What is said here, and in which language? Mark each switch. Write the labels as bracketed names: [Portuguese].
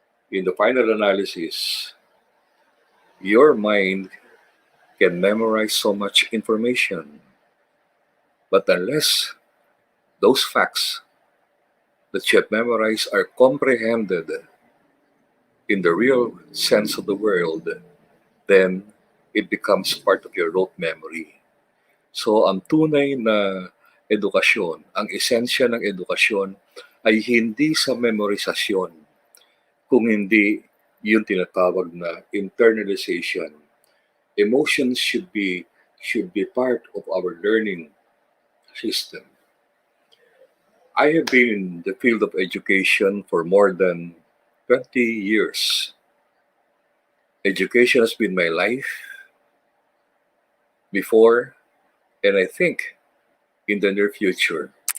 [English] In the final analysis, your mind can memorize so much information, but unless those facts that you have memorized are comprehended in the real sense of the word, then it becomes part of your rote memory. [Filipino] So ang tunay na edukasyon, ang esensya ng edukasyon ay hindi sa memorizasyon, kung hindi yung tinatawag na internalization. [English] Emotions should be part of our learning system. I have been in the field of education for more than 20 years. Education has been my life before, and I think in the near future.